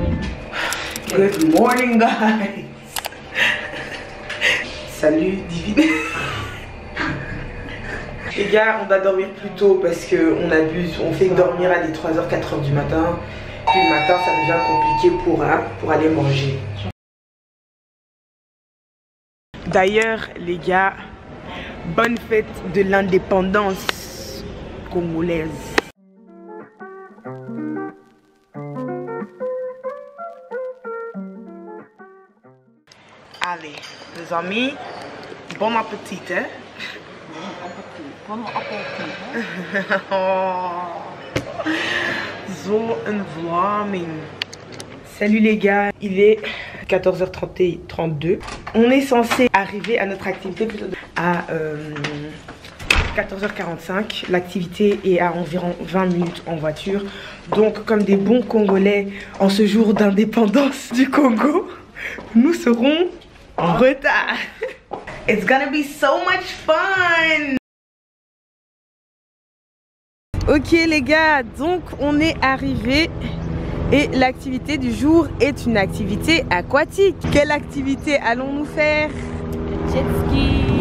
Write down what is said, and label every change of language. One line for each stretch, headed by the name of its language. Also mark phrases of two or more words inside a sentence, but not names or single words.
English: Good morning, guys.
French: Salut, divine. Les gars, on va dormir plus tôt parce qu'on abuse. On fait dormir à des 3h, 4h du matin. Puis le matin, ça devient compliqué pour aller manger. D'ailleurs, les gars, bonne fête de l'indépendance congolaise. Allez, les amis, bon appétit, hein? Bon appétit.
Dutch: Zo een Vlaming.
French: Salut les gars, il est 14h32. On est censé arriver à notre activité plutôt à 14h45. L'activité est à environ 20 minutes en voiture. Donc comme des bons Congolais en ce jour d'indépendance du Congo, nous serons en retard.
English: It's gonna be so much fun.
French: Ok les gars, donc on est arrivé et l'activité du jour est une activité aquatique. Quelle activité allons-nous faire? Jet ski.